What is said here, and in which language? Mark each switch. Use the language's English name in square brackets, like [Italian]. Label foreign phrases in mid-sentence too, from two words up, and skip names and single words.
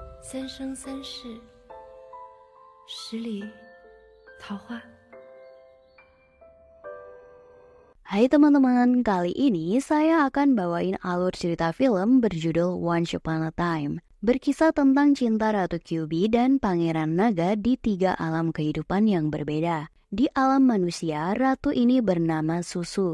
[Chinese] 三生三世十里桃花。 [Indonesian] Hai teman-teman, kali ini saya akan bawain alur cerita film berjudul Once Upon a Time. Berkisah tentang cinta Ratu Kyuubi dan Pangeran Naga di 3 alam kehidupan yang berbeda. Di alam manusia, ratu ini bernama Susu.